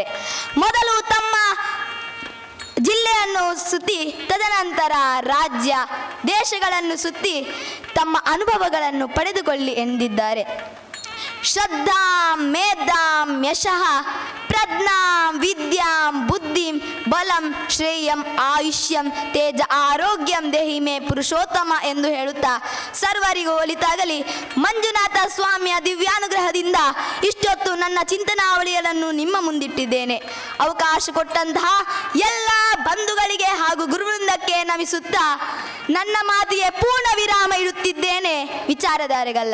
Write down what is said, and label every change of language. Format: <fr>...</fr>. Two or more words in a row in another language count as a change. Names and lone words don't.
<kn>ಮೊದಲು ತಮ್ಮ ಜಿಲ್ಲೆಯನ್ನು ಸುತ್ತಿ, ತದನಂತರ ರಾಜ್ಯ ದೇಶಗಳನ್ನು ಸುತ್ತಿ ತಮ್ಮ ಅನುಭವಗಳನ್ನು ಪಡೆದುಕೊಳ್ಳಿ ಎಂದಿದ್ದಾರೆ.</kn> <sa>ಶ್ರದ್ಧಾಂ ಮೇಧಾಂ ಯಶಃ ಪ್ರಜ್ಞಾಂ ವಿದ್ಯಾಂ ಬುದ್ಧಿಂ ಬಲಂ ಶ್ರೇಯಂ ಆಯುಷ್ಯಂ ತೇಜ ಆರೋಗ್ಯಂ ದೇಹಿ ಮೇ ಪುರುಷೋತ್ತಮ</sa> <kn>ಎಂದು ಹೇಳುತ್ತಾ ಸರ್ವರಿಗೂ ಒಲಿತಾಗಲಿ. ಮಂಜುನಾಥ ಸ್ವಾಮಿಯ ದಿವ್ಯಾನುಗ್ರಹದಿಂದ ಇಷ್ಟೊತ್ತು ನನ್ನ ಚಿಂತನಾವಳಿಗಳನ್ನು ನಿಮ್ಮ ಮುಂದಿಟ್ಟಿದ್ದೇನೆ. ಅವಕಾಶ ಕೊಟ್ಟಂತಹ ಎಲ್ಲ ಬಂಧುಗಳಿಗೆ ಹಾಗೂ ಗುರುವೃಂದಕ್ಕೆ ನಮಿಸುತ್ತಾ ನನ್ನ ಮಾತಿಗೆ ಪೂರ್ಣ ವಿರಾಮ ಇಡುತ್ತಿದ್ದೇನೆ, ವಿಚಾರಧಾರೆಗಲ್ಲ.</kn>